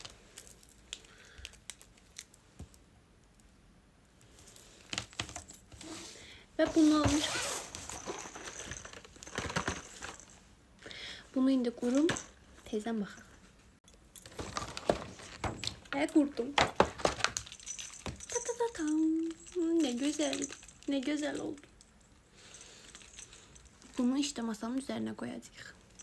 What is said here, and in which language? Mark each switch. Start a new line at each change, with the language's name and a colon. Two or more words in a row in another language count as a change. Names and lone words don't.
Azerbaijani: Və bunu almışam. Bunu indi qurum. Tezdən baxaq. Və qurdum.
Turkish: Ne güzel. Ne güzel oldu. Bunu işte masamın üzerine koyacağıq.